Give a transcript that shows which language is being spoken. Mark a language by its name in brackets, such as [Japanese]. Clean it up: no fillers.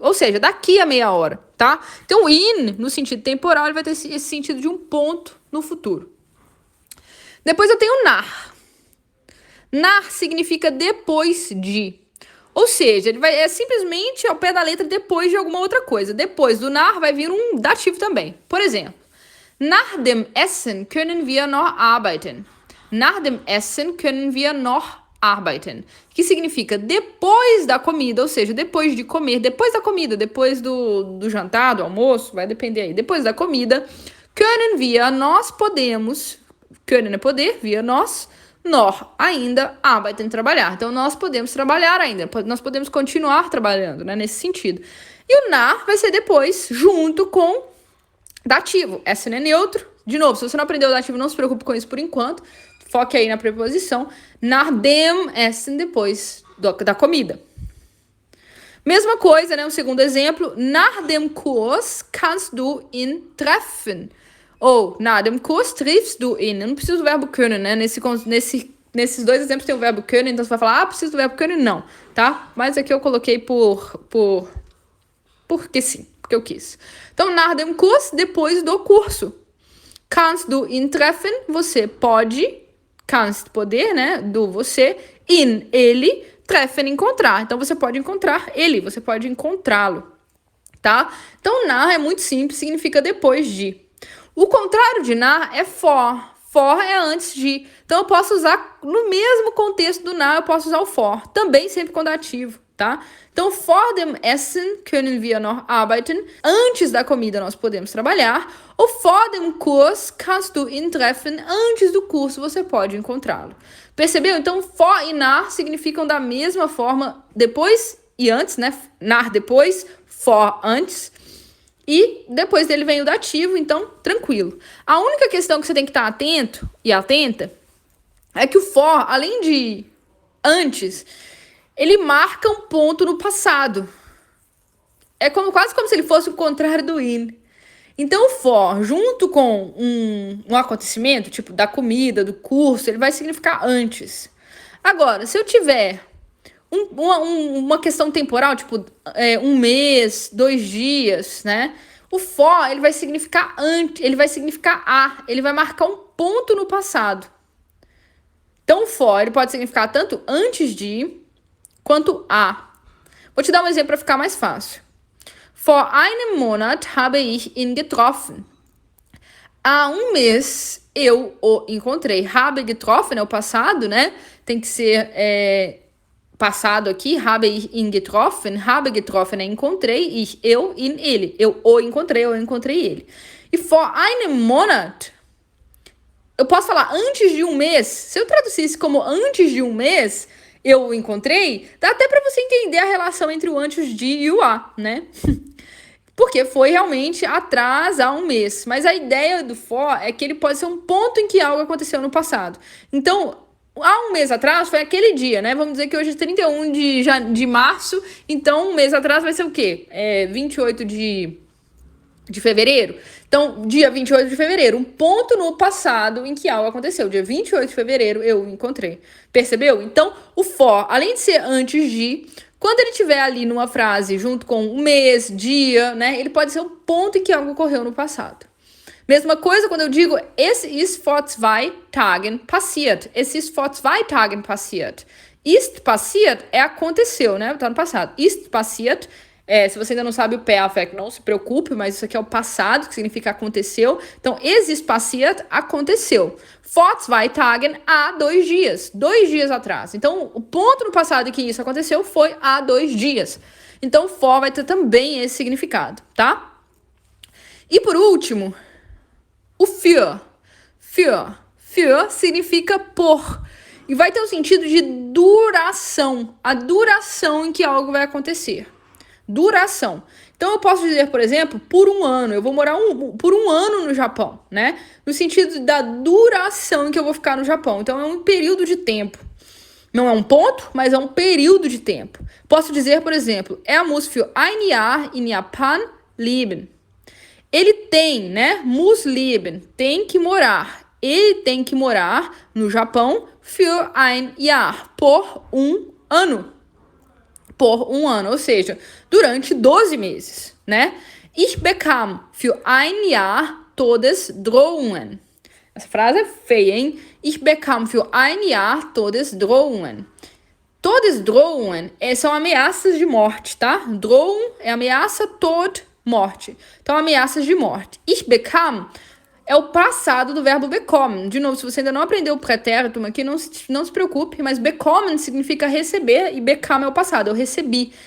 [Portuguese] Ou seja, daqui a meia hora, tá? Então, in, no sentido temporal, ele vai ter esse sentido de um ponto no futuro. Depois eu tenho nach. Nach significa depois de. Ou seja, ele é simplesmente ao pé da letra depois de alguma outra coisa. Depois do nach vai vir um dativo também. Por exemplo, [German] nach dem Essen können wir noch arbeiten. Nach dem Essen können wir noch arbeiten. [Portuguese] Que significa depois da comida, ou seja, depois de comer, depois da comida, depois do jantar, do almoço, vai depender aí. Depois da comida, [German] können wir, [Portuguese] nós podemos, können é poder, wir, nós, noch, ainda, arbeiten, trabalhar. Então, nós podemos trabalhar ainda, nós podemos continuar trabalhando, né, nesse sentido. E o nach vai ser depois, junto com dativo. Essen é neutro. De novo, se você não aprendeu o dativo, não se preocupe com isso por enquanto. Foque aí na preposição. [German] Nach dem Essen, [Portuguese] depois da comida. Mesma coisa, né? Um segundo exemplo. [German] Nach dem Kurs kannst du ihn treffen. [Portuguese] Ou, [German] nach dem Kurs triffst du ihn. [Portuguese] Eu não preciso do verbo können, né? Nesses dois exemplos tem o verbo können, então você vai falar, preciso do verbo können? Não, tá? Mas aqui eu coloquei porque sim, porque eu quis. Então, [German] nach dem Kurs, [Portuguese] depois do curso. [German] Kannst du ihn treffen? [Portuguese] Você pode. Kannst, poder, né? Do você. In, ele. Treffen, encontrar. Então, você pode encontrar ele. Você pode encontrá-lo. Tá? Então, nach é muito simples. Significa depois de. O contrário de nach é for. For é antes de. Então, eu posso usar, no mesmo contexto do nach, eu posso usar o for. Também sempre com dativo, tá? Então, [German] vor dem Essen können wir noch arbeiten. [Portuguese] Antes da comida, nós podemos trabalhar. Ou [German] vor dem Kurs kannst du ihn treffen. [Portuguese] Antes do curso, você pode encontrá-lo. Percebeu? Então, vor e nach significam da mesma forma depois e antes, né? Nach depois, vor antes. E depois dele vem o dativo, então, tranquilo. A única questão que você tem que estar atento e atenta é que o for, além de antes, ele marca um ponto no passado. É quase como se ele fosse o contrário do in. Então, o for, junto com um acontecimento, tipo da comida, do curso, ele vai significar antes. Agora, se eu tiver uma questão temporal, tipo um mês, 2 dias, né? O for, ele vai significar antes, ele vai significar a, ele vai marcar um ponto no passado. Então, o for, ele pode significar tanto antes de, quanto a. Vou te dar um exemplo para ficar mais fácil. [German] Vor einem Monat habe ich ihn getroffen. [Portuguese] Há um mês eu o encontrei. [German] Habe getroffen [Portuguese] é o passado, né? Tem que ser passado aqui. [German] Habe ich ihn getroffen. Habe getroffen [Portuguese] é encontrei. Eu, ihn, ele. Eu o encontrei, eu encontrei ele. E [German] vor einem Monat, [Portuguese] eu posso falar antes de um mês. Se eu traduzisse como antes de um mês, eu o encontrei, dá até para você entender a relação entre o antes de e o a, né? Porque foi realmente atrás há um mês. Mas a ideia do for é que ele pode ser um ponto em que algo aconteceu no passado. Então, há um mês atrás foi aquele dia, né? Vamos dizer que hoje é 31 de março. Então, um mês atrás vai ser o quê? 28 de fevereiro. Então, dia 28 de fevereiro, um ponto no passado em que algo aconteceu. Dia 28 de fevereiro eu encontrei. Percebeu? Então, o for, além de ser antes de, quando ele estiver ali numa frase junto com o mês, dia, né? Ele pode ser um ponto em que algo ocorreu no passado. Mesma coisa quando eu digo, [German] es ist vor 2 Tagen passiert. Es ist vor 2 Tagen passiert. Ist passiert [Portuguese] é aconteceu, né? Tá no passado. [German] Ist passiert, [Portuguese] se você ainda não sabe o Perfect, não se preocupe, mas isso aqui é o passado, que significa aconteceu. Então, [German] es ist passiert, [Portuguese] aconteceu. [German] Vor 2 Tagen, [Portuguese] há 2 dias. 2 dias atrás. Então, o ponto no passado em que isso aconteceu foi há 2 dias. Então, for vai ter também esse significado, tá? E por último, o für. Für significa por. E vai ter o sentido de duração. A duração em que algo vai acontecer. Duração. Então, eu posso dizer, por exemplo, por um ano. Eu vou morar por um ano no Japão, né? No sentido da duração em que eu vou ficar no Japão. Então, é um período de tempo. Não é um ponto, mas é um período de tempo. Posso dizer, por exemplo, [German] muss für ein Jahr in Japan leben. [Portuguese] Ele tem, né? [German] Muss leben, [Portuguese] tem que morar. Ele tem que morar no Japão [German] für ein Jahr, [Portuguese] por um ano. Por um ano, ou seja, durante 12 meses, né? [German] Ich bekam für ein Jahr Todesdrohungen. [Portuguese] Essa frase é feia, hein? [German] Ich bekam für ein Jahr Todesdrohungen. [Portuguese] Todesdrohungen são ameaças de morte, tá? Drohung é ameaça, Tod, morte. Então, ameaças de morte. [German] Ich bekam [Portuguese] é o passado do verbo bekommen. De novo, se você ainda não aprendeu o pretérito aqui, não se preocupe, mas bekommen significa receber e bekam é o passado, eu recebi.